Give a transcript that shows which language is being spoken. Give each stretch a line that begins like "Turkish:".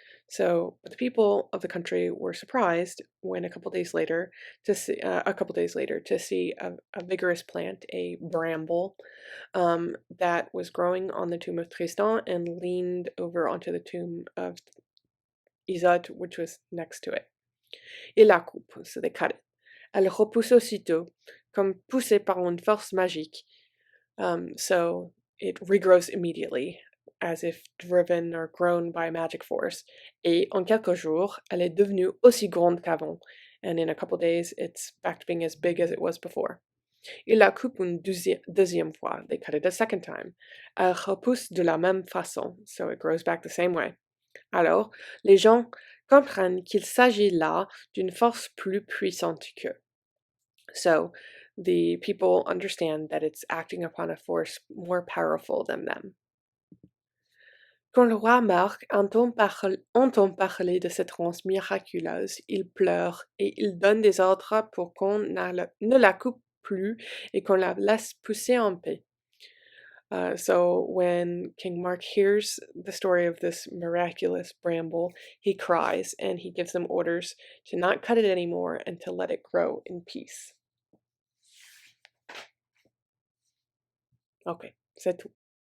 English: So the people of the country were surprised when a couple days later to see a vigorous plant, a bramble, that was growing on the tomb of Tristan and leaned over onto the tomb of Isolde, which was next to it.
French: Ils la coupent,
English: so they cut it.
French: Elle repousse aussitôt, comme poussée par une force magique.
English: So it regrows immediately, as if driven or grown by a magic force.
French: Et en quelques jours, elle est devenue aussi grande qu'avant.
English: And in a couple days, it's back to being as big as it was before.
French: Ils la coupent une deuxième fois.
English: They cut it a second time.
French: Elle repousse de la même façon,
English: so it grows back the same way.
French: Alors, les gens comprennent qu'il s'agit là d'une force plus puissante qu'eux.
English: So, the people understand that it's acting upon a force more powerful than them.
French: Quand le roi Marc entend parler de cette ronce miraculeuse, il pleure et il donne des ordres pour qu'on ne la coupe plus et qu'on la laisse pousser en paix.
English: So when King Mark hears the story of this miraculous bramble, he cries and he gives them orders to not cut it anymore and to let it grow in peace. Ok,
French: c'est tout.